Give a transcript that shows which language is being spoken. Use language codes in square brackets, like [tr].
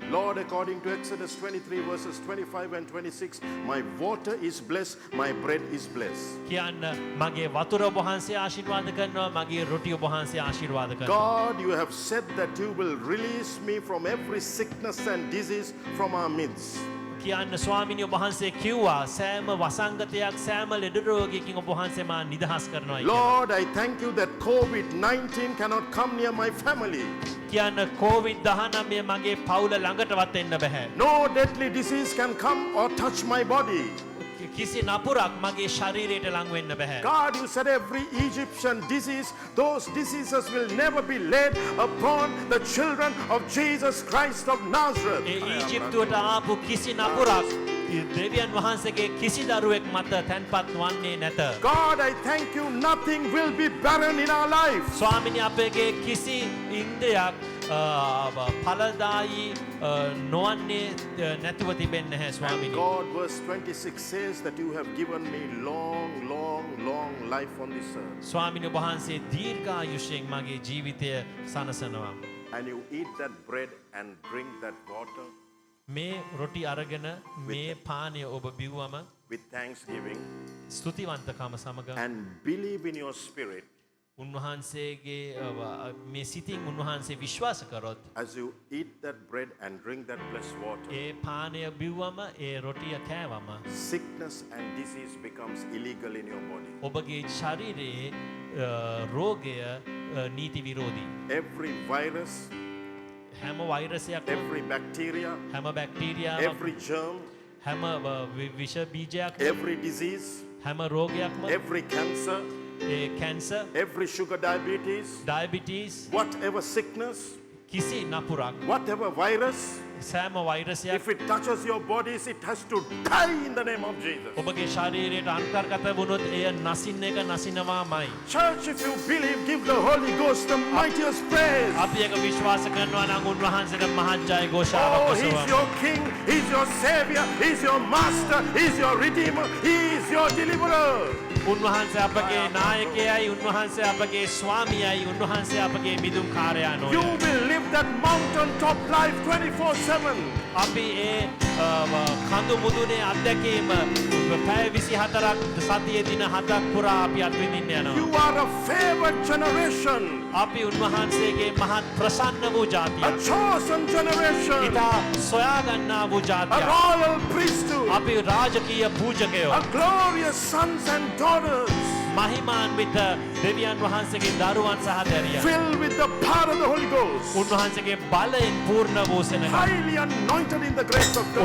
[en] Lord, according to Exodus 23 verses 25 and 26, my water is blessed, my bread is blessed. [si] කියන්න මගේ වතුර ඔබ වහන්සේ ආශිර්වාද කරනවා මගේ රොටි ඔබ වහන්සේ ආශිර්වාද කරනවා. [en] God, you have said that you will release me from every sickness and disease from our midst. [si] කියන්න ස්වාමිනී ඔබ වහන්සේ කිව්වා සෑම වසංගතයක් සෑම ලෙඩ රෝගයකින් ඔබ වහන්සේ මා නිදහස් කරනවා කියලා. [en] Lord, I thank you that COVID-19 cannot come near my family. [si] කියන්න COVID-19 මගේ පවුල ළඟටවත් එන්න බෑ. [en] No deadly disease can come or touch my body. [si] කිසි නපුරක් මගේ ශරීරයට ලං වෙන්න බෑ. [en] God, you said every Egyptian disease, those diseases will never be laid upon the children of Jesus Christ of Nazareth. [si] ඒ ඊජිප්තුවට ආපු කිසි නපුරක් දෙවියන් වහන්සේගේ කිසි දරුවෙක් මත තැන්පත් වන්නේ නැත. [en] God, I thank you, nothing will be barren in our life. [si] ස්වාමිනී අපගේ කිසි ඉන්ද්‍රයක් ඵලදායි නොවන්නේ නැතුව තිබෙන්නේ නැහැ [en] And [si] ස්වාමිනී. [en] God, verse 26 says that you have given me long, long, long life on this earth. [si] ස්වාමිනී ඔබ වහන්සේ දීර්ඝායුෂයෙන් මගේ ජීවිතය සනසනවා. [en] And you eat that bread and drink that water [si] මේ රොටි අරගෙන මේ පානය ඔබ බිව්වම [en] with thanksgiving [si] ස්තුතිවන්තකම සමග [en] and believe in your spirit. [si] උන්වහන්සේගේ මේ සිතින් උන්වහන්සේ විශ්වාස කරොත් [en] As you eat that bread and drink that blessed water, [si] ඒ පානය බිව්වම ඒ රොටිය කෑවම [en] sickness and disease becomes illegal in your body. [si] ඔබගේ ශරීරයේ රෝගය නීති විරෝධී. [en] Every virus, [si] හැම වෛරසයක් [en] every bacteria, [si] හැම බැක්ටීරියාවක් [en] every germ, [si] හැම විෂ බීජයක් [en] every disease, [si] හැම රෝගයක්ම [en] every cancer, [si] cancer [en] every sugar diabetes, [si] diabetes [en] whatever sickness, [si] කිසි නපුරක් [en] whatever virus, [si] සෑම වෛරසයක් [en] if it touches your bodies, it has to die in the name of Jesus. [si] ඔබගේ ශරීරයට අන්තර්ගත වුණොත් එය නසින්න එක නසිනවාමයි. [en] Church, if you believe, give the Holy Ghost the mightiest praise. [si] අපි එක විශ්වාස කරනවා නම් උන්වහන්සේට මහත් ජය ഘോഷාවක් [en] Oh, He's [si] ඔසවමු. [en] your King, He's your Savior, He's your Master, He's your Redeemer, He is your Deliverer. [si] උන්වහන්සේ අපගේ නායකයයි උන්වහන්සේ අපගේ ස්වාමියයි උන්වහන්සේ අපගේ මිදුම්කාරයා [en] You [si] නොවේ. [en] will live that mountain top life 24/7. [si] අපි ඒ කඳු මුදුනේ අත්දැකීම පැය 24ක් සතියේ දින 7ක් පුරා අපි අත්විඳින්න [en] You [si] යනවා. [en] are a favored generation, [si] අපි උන්වහන්සේගේ මහත් ප්‍රසන්න වූ [en] a [si] ජාතියක්. [en] chosen generation, [si] ඉතා සොයා ගන්නා වූ [en] a [si] ජාතියක්. [en] royal priesthood, [si] අපි රාජකීය පූජකයෝ. [en] a glorious sons and daughters, [si] මහිමාන්විත දෙවියන් වහන්සේගේ දරුවන් සහ දැරියන්. [en] filled with the power of the Holy Ghost, [si] උන්වහන්සේගේ බලයෙන් පූර්ණ වූ සෙනඟක්. [en] highly anointed in the grace of God.